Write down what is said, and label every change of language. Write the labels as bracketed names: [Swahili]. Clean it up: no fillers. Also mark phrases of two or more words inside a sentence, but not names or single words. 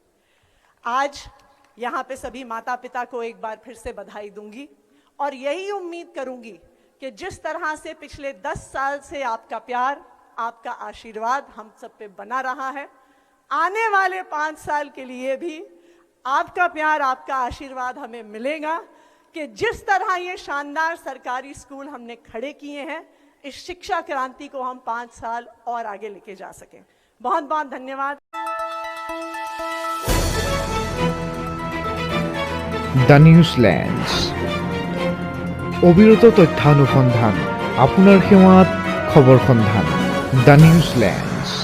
[Hindi] आज यहाँ पे सभी माता पिता को एक बार फिर से बधाई दूंगी और यही उम्मीद करूंगी कि जिस तरह से पिछले 10 साल से आपका प्यार, आपका आशीर्वाद हम सब पे बना रहा है, आने वाले 5 साल के लिए भी आपका प्यार, आपका आशीर्वाद हमें मिलेगा कि जिस तरह ये शानदार सरकारी स्कूल हमने खड़े किए हैं, इस शिक्षा क्रांति को हम 5 साल और आगे लेके जा सकें। बहुत बहुत धन्यवाद। [Assamese] দ্য নিউজল্যান্ডছ অবিরত তথ্যানুসন্ধান, আপোনাৰ সেৱাত খবৰ সন্ধান। দ্য নিউজল্যান্ড।